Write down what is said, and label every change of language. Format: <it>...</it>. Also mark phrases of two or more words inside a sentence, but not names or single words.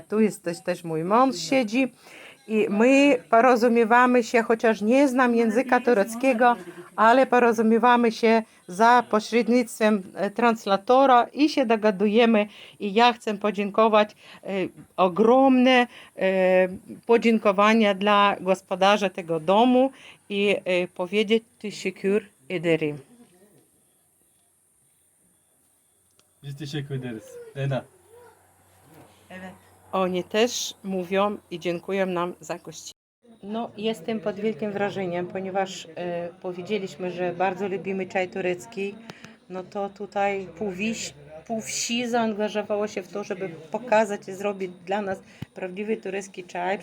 <pl>Tu jest też mój mąż siedzi. I my porozumiewamy się, chociaż nie znam języka tureckiego, ale porozumiewamy się za pośrednictwem translatora i się dogadujemy. I ja chcę podziękować, ogromne podziękowania dla gospodarza tego domu i powiedzieć</pl> <tr>teşekkür ederim. Biz teşekkür ederiz. Lena. Evet.</tr> <pl>Oni też mówią i dziękują nam za gościnę. No, jestem pod wielkim wrażeniem, ponieważ powiedzieliśmy, że bardzo lubimy czaj turecki. No to tutaj pół wsi zaangażowało się w to, żeby pokazać i zrobić dla nas prawdziwy turecki czaj.</pl>